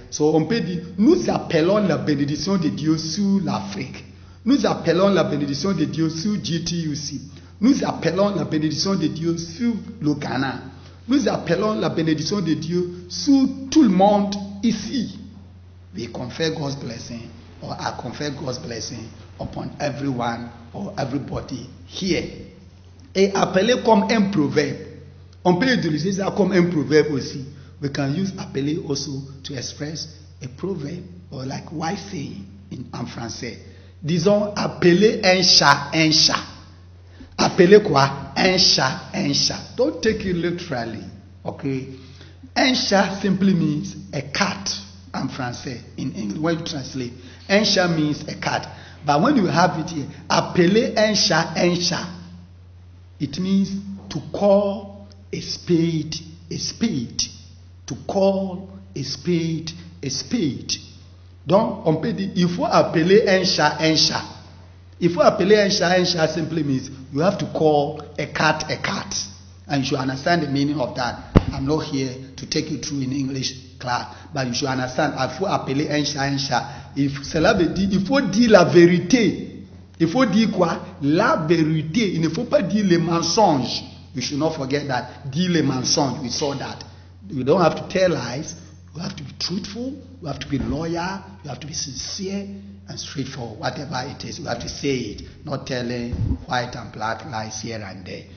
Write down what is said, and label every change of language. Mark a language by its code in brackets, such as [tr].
[fr] So on peut dire, nous appelons la bénédiction de Dieu sur l'Afrique. Nous appelons la bénédiction de Dieu sur GTUC. Nous appelons la bénédiction de Dieu sur le Ghana. Nous appelons la bénédiction de Dieu sur tout le monde ici. [en] We confer God's blessing, or I confer God's blessing upon everyone or everybody here. [fr] Et appeler comme un proverbe. On peut utiliser ça comme un proverbe aussi. [en] We can use appeler also to express a proverb or like wise saying [fr] en français. Disons appeler un chat un chat. Appeler quoi? Un chat un chat. [en] Don't take it literally. Okay? [fr] Un chat [en] simply means a cat [fr] en français. [en] In English, when you translate, [fr] un chat [en] means a cat. But when you have it here, [fr] appeler un chat, [en] it means to call a spade a spade. To call a spade a spade. [fr] Donc, on peut dire, il faut appeler un chat un chat. Il faut appeler un chat [en] simply means you have to call a cat. And you should understand the meaning of that. I'm not here to take you through in English class, but you should understand. [fr] Il faut appeler un chat. Cela veut dire, il faut dire la vérité. Il faut dire quoi? La vérité. Il ne faut pas dire les mensonges. [en] You should not forget that. [fr] Dire les mensonges. [en] We saw that. You don't have to tell lies. You have to be truthful. You have to be loyal. You have to be sincere and straightforward. Whatever it is, you have to say it. Not telling white and black lies here and there.